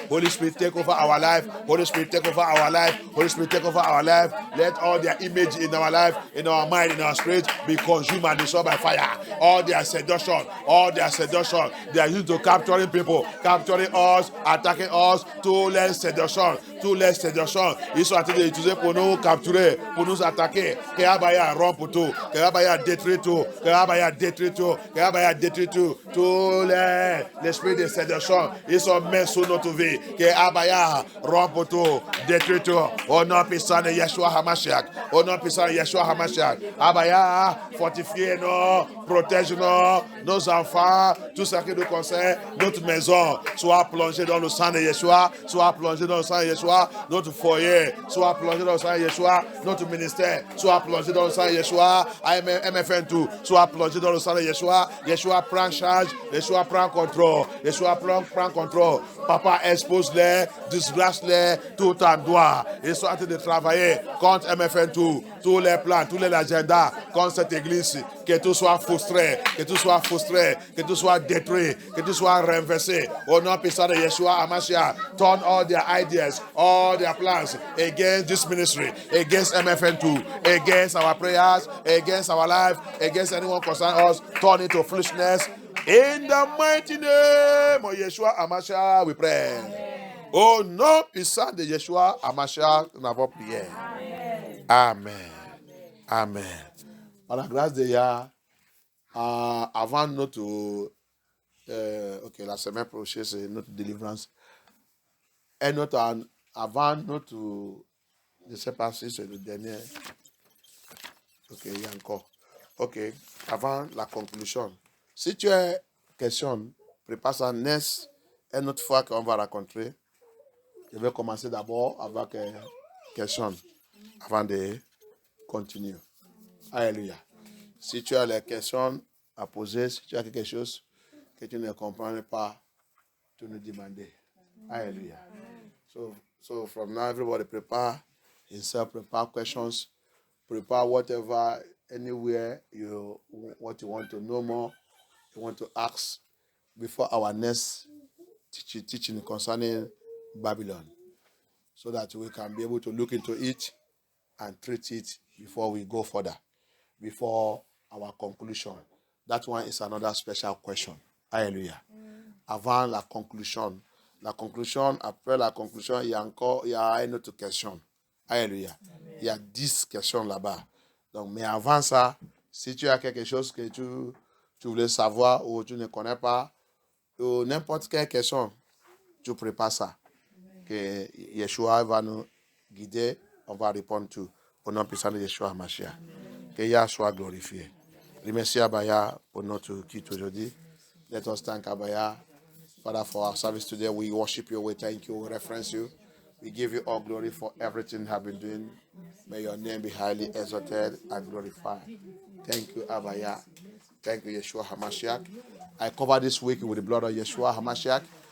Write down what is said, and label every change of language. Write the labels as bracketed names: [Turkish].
[English] Holy Spirit, take over our life. Holy Spirit, take over our life. Holy Spirit, take over our life. Let all their image in our life, in our mind, in our spirit be consumed and destroyed by fire. All their seduction, they are used to capturing people, capturing us, attacking us, too less seduction. [French] Ils sont en train d'utiliser pour nous capturer, pour nous attaquer. Que Abaya rompt tout, que Abaya détruit tout, que Abaya détruit tout, que Abaya détruit tout. Tous l'esprit de séduction, ils sont mis sur notre vie. Que Abaya rompt tout, détruit tout. Au nom puissant de Yeshua HaMashiach. Au nom puissant de Yeshua HaMashiach. Abaya, fortifie-nous, protège-nous, nos enfants, tout ce qui nous concerne, notre maison, soit plongée dans le sang de Yeshua, soit plongée dans le sang de Yeshua. Notre foyer soit plongé dans le sang de Yeshua, notre ministère soit plongé dans le sang de Yeshua, MFN2 soit plongé dans le sang de Yeshua. Yeshua prend charge, Yeshua prend contrôle, Yeshua prend contrôle. Papa, expose-les, disgrâce-les tout en droit. Ils sont en train de travailler contre MFN2, tous les plans, tous les agendas contre cette église. Que tout soit frustré, que tout soit détruit, que tout soit renversé. Au nom puissant de Yeshua HaMashiach, [English] turn all their ideas, all their plans against this ministry, against MFN2, against our prayers, against our life, against anyone concerned us. Turn it to foolishness. In the mighty name of Yeshua HaMashiach, we pray. [French] Au nom puissant de Yeshua HaMashiach, nous avons prié. Amen. Amen. Par la grâce de Yah, avant notre... la semaine prochaine, c'est notre délivrance. Et avant notre... Je ne sais pas si c'est le dernier. Ok, il y a encore. Ok, avant la conclusion. Si tu as question, prépare ça next. Une autre fois qu'on va rencontrer, je vais commencer d'abord avec question avant de continuer. Alléluia. Si tu as des questions à poser, si tu as quelque chose que tu ne comprends pas, tu nous demandes. Alléluia. [English] So from now, everybody prepare himself, prepare questions, prepare whatever, anywhere what you want to know more, you want to ask before our next teaching concerning Babylon, so that we can be able to look into it and treat it before we go further, before our conclusion. That one is another special question. Alléluia. [French] Avant la conclusion, après la conclusion, il y a une autre question. Alléluia. Il y a 10 questions là-bas. Donc, mais avant ça, si tu as quelque chose que tu voulais savoir ou tu ne connais pas, ou n'importe quelle question, tu prépares ça. Que Yeshua va nous guider, on va répondre tout. Au nom puissant de Yeshua HaMashiach. Que Yah soit glorifié. Remercie Abaya pour notre kit aujourd'hui. [English] Let us thank Abaya, Father, for our service today. We worship you, we thank you, we reference you. We give you all glory for everything you have been doing. May your name be highly exalted and glorified. Thank you, Abaya. Thank you, Yeshua HaMashiach. I cover this week with the blood of Yeshua HaMashiach.